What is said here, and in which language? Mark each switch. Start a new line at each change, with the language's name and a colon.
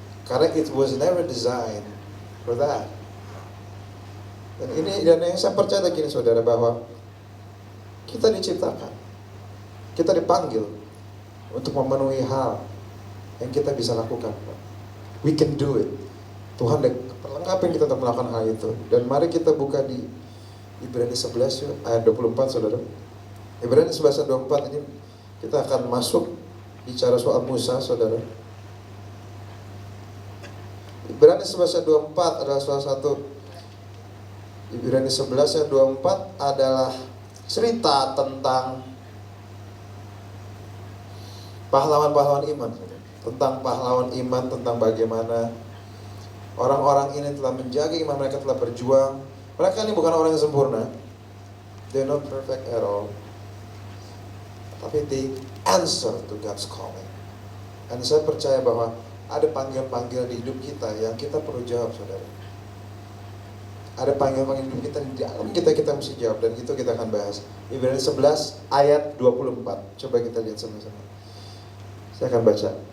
Indonesian: Karena
English: it was never designed for that.
Indonesian: Dan yang saya percaya gini saudara, bahwa kita diciptakan, kita dipanggil untuk memenuhi hal yang kita bisa lakukan.
English: We can do it.
Indonesian: Tuhan perlengkapi kita untuk melakukan hal itu. Dan mari kita buka di Ibrani 11 yuk, ayat 24 saudara. Ibrani 11 ayat 24 ini kita akan masuk bicara soal Musa saudara. Ibrani 11 ayat 24 adalah salah satu, Ibrani 11 ayat 24 adalah cerita tentang pahlawan-pahlawan iman. Tentang pahlawan iman, tentang bagaimana orang-orang ini telah menjaga iman mereka, telah berjuang. Mereka ini bukan orang yang sempurna.
English: They're not perfect at all.
Indonesian: Tapi
English: they answer to God's calling.
Indonesian: Dan saya percaya bahwa ada panggilan-panggilan di hidup kita yang kita perlu jawab saudara. Ada panggilan-panggilan di hidup kita, di dalam kita mesti jawab. Dan itu kita akan bahas. Ibrani 11 ayat 24. Coba kita lihat sama-sama. Saya akan baca.